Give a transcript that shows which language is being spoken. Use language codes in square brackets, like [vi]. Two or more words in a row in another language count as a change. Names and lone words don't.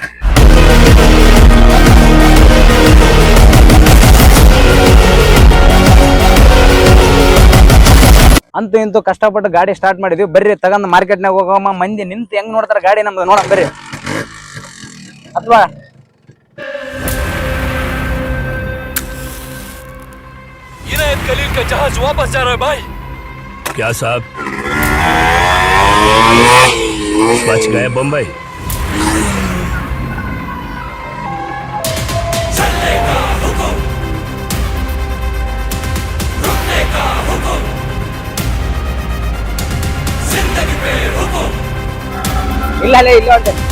[kn] ಅಂತೂ ಇಂತೂ ಕಷ್ಟಪಟ್ಟು ಗಾಡಿ ಸ್ಟಾರ್ಟ್ ಮಾಡಿದ್ವಿ. ಬರ್ರಿ ತಗೊಂಡ್ ಮಾರ್ಕೆಟ್ನಾಗ ಹೋಗಮ್ಮ. ಮಂದಿ ನಿಂತು ಹೆಂಗ್ ನೋಡ್ತಾರ ಗಾಡಿ ನಮ್ದು ನೋಡಮ್ ಬರ್ರಿ. ಅಥವಾ [hi] इनायत खलील का जहाज वापस जा रहा है भाई। क्या साहब बच गए बम्बई। चलने का हुक्म, रुकने का हुक्म, जिंदगी पे हुक्म। [kn] ಇಲ್ಲ ಇಲ್ಲ ಇಲ್ಲ ಉಂಟು.